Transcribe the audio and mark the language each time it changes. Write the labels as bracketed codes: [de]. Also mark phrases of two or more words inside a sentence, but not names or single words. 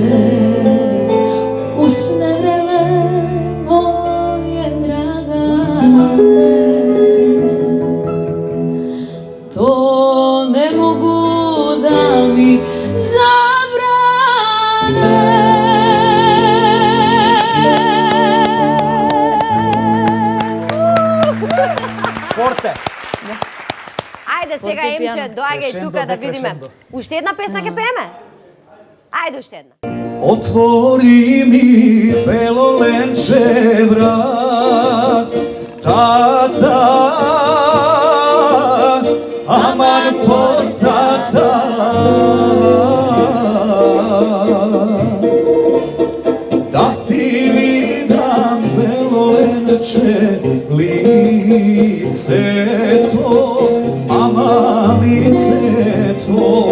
[sr] Usne vrele moje dragane, to ne mogu da mi zabrane. [mk] Forte! Ајде сега Фортепиано. Емче, доаѓај Крешендо, тука да бе, видиме. крешендо. Уште една песна ќе пееме? Ајде уште една. Отвори ми белоленче врат, тата, аман портата. Да ти видам белоленче лице то, аман лице то.